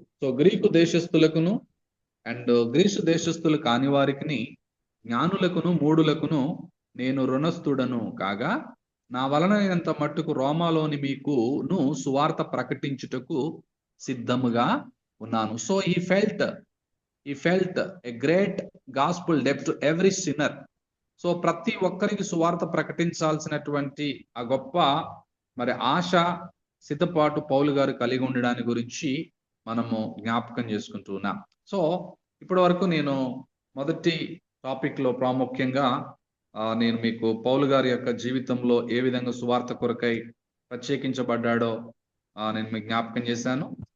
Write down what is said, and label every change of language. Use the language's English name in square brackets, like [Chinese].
[Telugu] So Greek దేశస్థులకును and Greece దేశస్థులు కాని వారికి, జ్ఞానులకును మూఢులకును నేను రుణస్థుడను కాగా, నా వలనైనంత మట్టుకు రోమాలోని మీకును సువార్త ప్రకటించుటకు సిద్ధముగా ఉన్నాను. [English] So he felt a great gospel debt to every sinner. [Telugu] So ప్రతి ఒక్కరికి సువార్త ప్రకటించాల్సినటువంటి ఆ గొప్ప మరి ఆశ, సిద్ధపాటు పౌలు గారు కలిగి ఉండడాన్ని గురించి మనము జ్ఞాపకం చేసుకుంటూ ఉన్నాం. సో ఇప్పటి వరకు నేను మొదటి టాపిక్ లో ప్రాముఖ్యంగా నేను మీకు పౌలు గారి యొక్క జీవితంలో ఏ విధంగా సువార్త కొరకై ప్రత్యేకించబడ్డాడో నేను మీకు జ్ఞాపకం చేశాను.